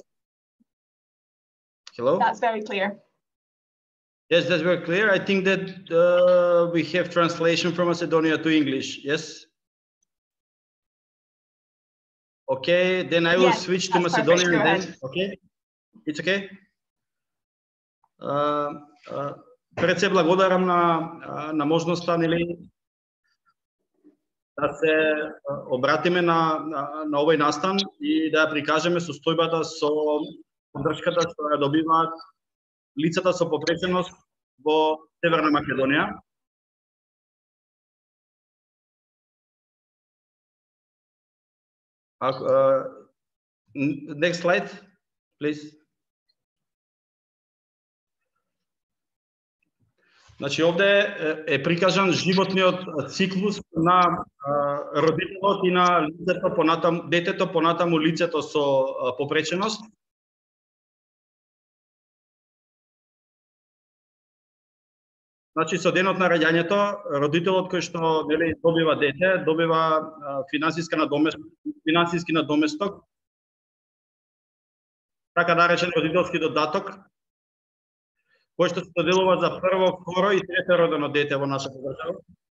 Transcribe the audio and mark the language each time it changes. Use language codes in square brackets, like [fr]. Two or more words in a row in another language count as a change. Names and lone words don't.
[en] Hello? That's very clear. Yes, that's very clear. I think that we have translation from Macedonia to English. Yes. Okay, then I will switch to Macedonian then. Okay, it's okay. [mk] Пред се благодарам на можноста, нели, да се обратиме на овој настан и да ја прикажеме состојбата со поддршката што ја добиваат лицата со повреđеност во Северна Македонија. [en] Next slide, please. [mk] Значи овде е прикажан животниот циклус на родителот и на лицето понатаму, детето понатаму лицето со попреченост. Значи со денот на раѓањето, родителот кој што нели добива дете, добива финансиски надоместок, така наречен родителски додаток, кој што се доделува за прво, второ и трето родено дете во нашата држава.